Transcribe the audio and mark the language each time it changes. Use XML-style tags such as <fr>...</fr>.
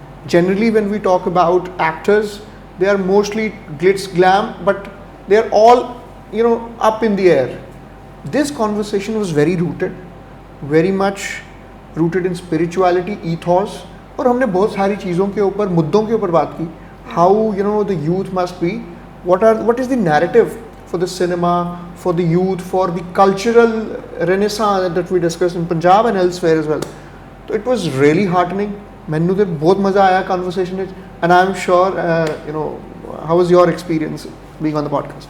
<en>Generally when we talk about actors, they are mostly glitz glam, but they are all up in the air. This conversation was very rooted, very much rooted in spirituality, ethos.</en> <hi>और हमने बहुत सारी चीज़ों के ऊपर, मुद्दों के ऊपर बात की.</hi> <en>How the youth must be, what is the narrative for the cinema, for the youth, for the cultural renaissance that we discussed in Punjab and elsewhere as well. So it was really heartening.</en> <hi>मैंने तो बहुत मज़ा आया conversation में,</hi> <en>and I'm sure how was your experience being on the podcast?</en>